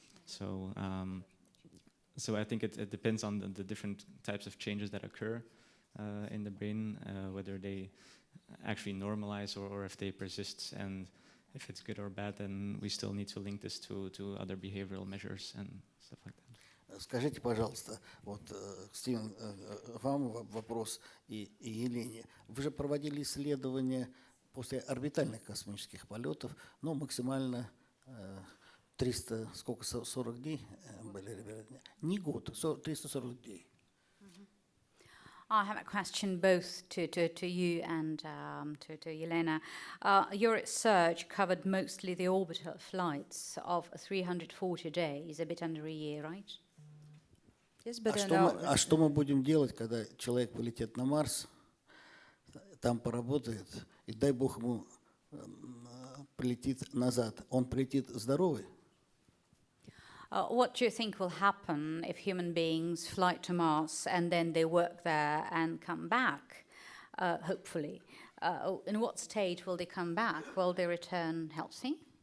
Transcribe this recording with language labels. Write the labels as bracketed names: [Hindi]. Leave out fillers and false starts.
[English] So I think it depends on the different types of changes that occur in the brain, whether they actually normalize or if they persist, and if it's good or bad, then we still need to link this to other behavioral measures and stuff like that. [Russian] Скажите, пожалуйста, вот, Стивен, вам вопрос и Елене. Вы же проводили исследования после орбитальных космических полетов, ну, максимально 300, сколько, 40 дней были, ребята? Не год, 340 дней. [English] I have a question both to you and to Yelena. Your research covered mostly the orbital flights of 340 days, a bit under a year, right? Yes, but [Russian] А что мы будем делать, когда человек полетит на Марс, там поработает, и дай бог ему прилетит назад? Он прилетит здоровый? [English] What do you think will happen if human beings fly to Mars and then they work there and come back, hopefully? In what state will they come back? Will they return healthy?